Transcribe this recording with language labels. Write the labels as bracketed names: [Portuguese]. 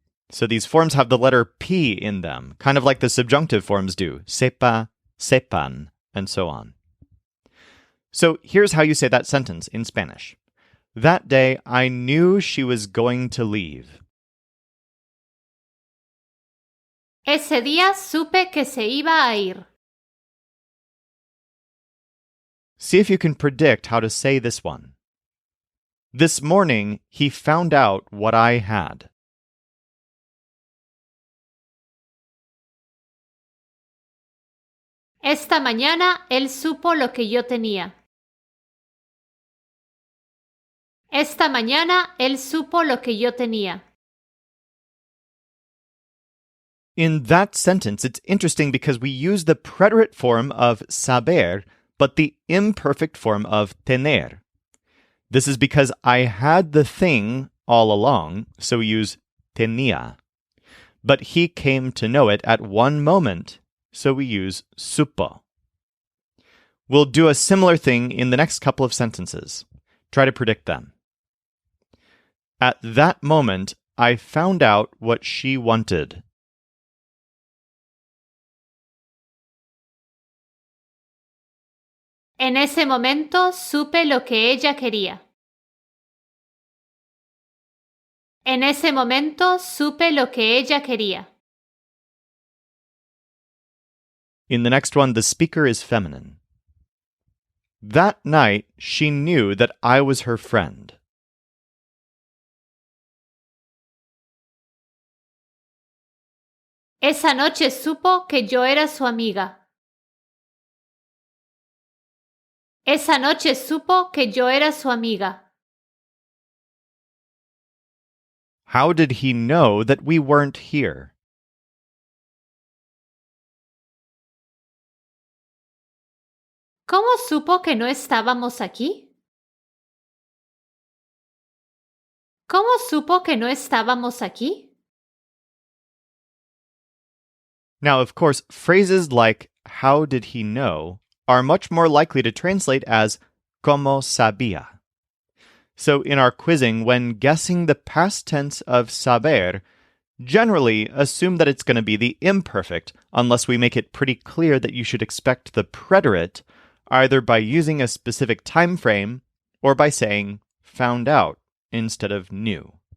[English] So these forms have the letter P in them, kind of like the subjunctive forms do, sepa, sepan, and so on. So here's how you say that sentence in Spanish. That day, I knew she was going to leave. [Spanish] Ese día supe que se iba a ir. [English] See if you can predict how to say this one. This morning, he found out what I had. [Spanish] Esta mañana él supo lo que yo tenía. Esta mañana él supo lo que yo tenía. [English] In that sentence, it's interesting because we use the preterite form of saber, but the imperfect form of tener. This is because I had the thing all along, so we use tenía. But he came to know it at one moment, so we use supo. We'll do a similar thing in the next couple of sentences. Try to predict them. At that moment, I found out what she wanted. [Spanish] En ese momento supe lo que ella quería. En ese momento supe lo que ella quería. [English] In the next one, the speaker is feminine. That night, she knew that I was her friend. [Spanish] Esa noche supo que yo era su amiga. Esa noche supo que yo era su amiga. [English] How did he know that we weren't here? [Spanish] ¿Cómo supo que no estábamos aquí? ¿Cómo supo que no estábamos aquí? [English] Now, of course, phrases like how did he know are much more likely to translate as [Spanish] como sabía. [English] So in our quizzing, when guessing the past tense of saber, generally assume that it's going to be the imperfect unless we make it pretty clear that you should expect the preterite either by using a specific time frame or by saying found out instead of knew.